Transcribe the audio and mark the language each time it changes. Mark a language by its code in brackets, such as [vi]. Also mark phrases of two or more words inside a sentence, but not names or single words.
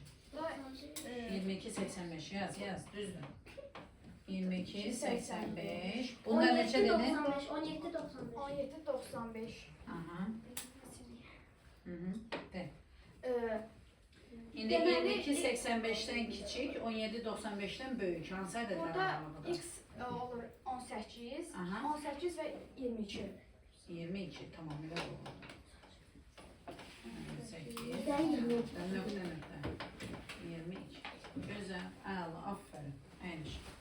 [az] 22, 85 yaz düzdür. 22, 85. Bunlar neçə dedi? 95, 17, 95. 17 95. Aha. Hı hı. De. İndi Deməli, 22, [tr] 85'ten küçük, 17, 95'ten büyük. [az] Hansı ədədlər Burada aralığıdır? x olur 18. Aha. 18 və 22. [tr] 22, tamam öyle olur. 8. [az] Ben 20. Nöqtə. 22. Gözəl, əla, aferin. Əyniş.